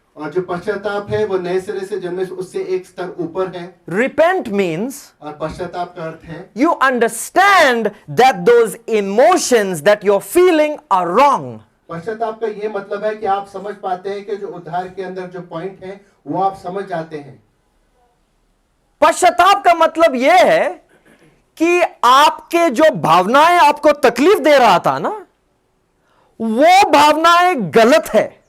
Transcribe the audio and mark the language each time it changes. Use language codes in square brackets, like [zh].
[hi] और जो पश्चाताप है वो नए सिरे से जन्मे उससे एक स्तर ऊपर है। [en] Repent means [hi] और पश्चाताप का अर्थ है [en] you understand that those emotions that you're feeling are wrong. [hi] पश्चाताप का ये मतलब है कि आप समझ पाते हैं कि जो उद्धार के अंदर जो पॉइंट है वो आप समझ जाते हैं। पश्चाताप का मतलब यह है कि आपके जो भावनाएं आपको तकलीफ दे रहा था ना, वो भावनाएं गलत है।